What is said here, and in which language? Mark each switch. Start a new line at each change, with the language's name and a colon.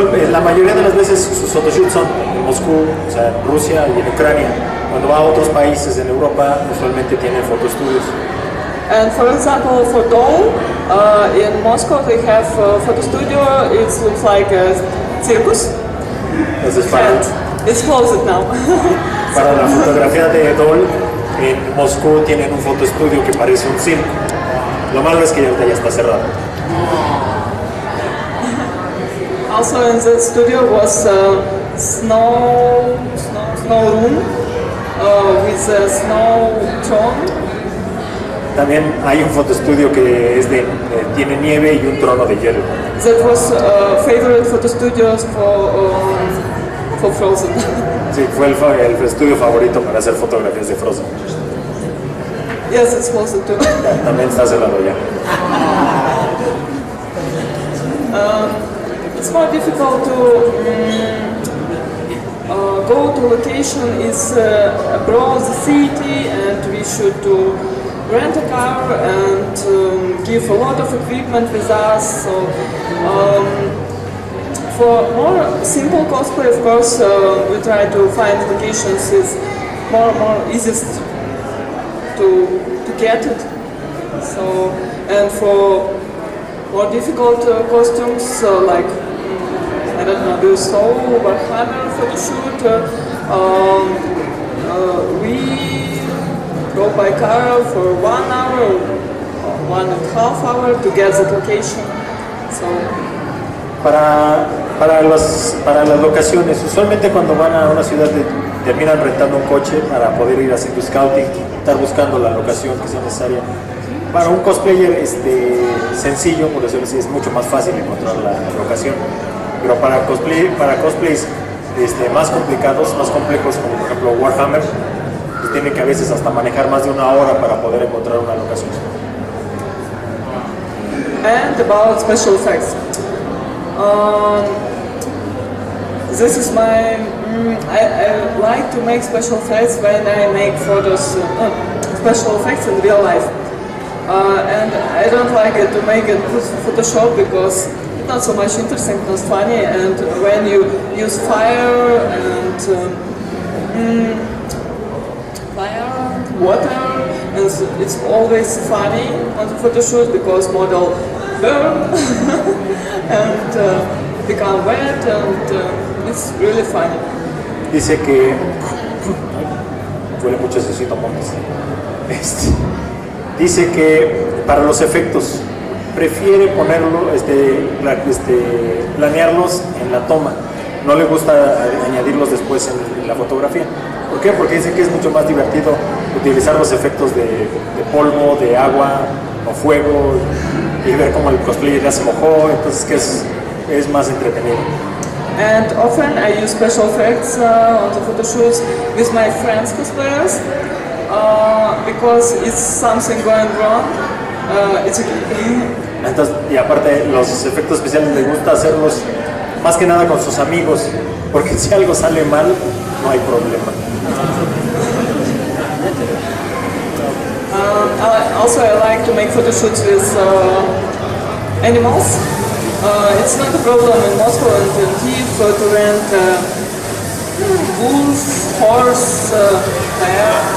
Spanish: La mayoría de las veces sus photoshoots son en Moscú, o sea, en Rusia y en Ucrania. Cuando va a otros países en Europa, usualmente tienen fotostudios.
English: And for example, for doll, in Moscow they have a photo studio. It looks like a circus.
Spanish: Entonces,
English: It's closed now.
Spanish: Para la fotografía de doll, en Moscú tienen un fotostudio que parece un circo. Lo malo es que ahorita ya está cerrado.
English: Also in the studio was a snow room with a snow throne.
Spanish: También hay un fotostudio que tiene nieve y un trono de hielo.
English: That was favorite photo studios for Frozen.
Spanish: Sí, fue el estudio favorito para hacer fotografías de Frozen.
English: Yes, it's closed too.
Spanish: También está cerrado ya.
English: It's more difficult to go to location is abroad the city, and we should rent a car and give a lot of equipment with us. So for more simple cosplay, of course, we try to find locations is more easiest to get it. So, and for more difficult costumes like I don't know, do Soul Warhammer photo shoot. We go by car for 1 hour or 1.5 hours to get the location. So.
Spanish: Para las locaciones, usualmente cuando van a una ciudad terminan rentando un coche para poder ir haciendo scouting, estar buscando la locación que sea necesaria. Para un cosplayer sencillo, por decirlo así, es mucho más fácil encontrar la locación. Pero para cosplays más complicados, más complejos, como por ejemplo Warhammer, pues tienen que a veces hasta manejar más de 1 hora para poder encontrar una locación.
English: And about special effects. This is my. I like to make special effects when I make photos, special effects in real life. And I don't like it to make it with Photoshop because it's not so much interesting, not funny. And when you use fire and water, and it's always funny on the photo shoot because model burn and become wet, and it's really funny.
Spanish: Dice que huele mucho necesito montes. Dice que para los efectos prefiere planearlos en la toma. No le gusta añadirlos después en la fotografía. ¿Por qué? Porque dice que es mucho más divertido utilizar los efectos de polvo, de agua o fuego y ver cómo el cosplayer ya se mojó, entonces que es más entretenido.
English: And often I use special effects on the photo shoots with my friends cosplayers because it's something going wrong. It's okay.
Spanish: Entonces, y aparte los efectos especiales le gusta hacerlos más que nada con sus amigos, porque si algo sale mal, no hay problema.
English: Also, I like to make photo shoots with animals. It's not a problem in Moscow and in Kyiv to rent wolf, horse, bear.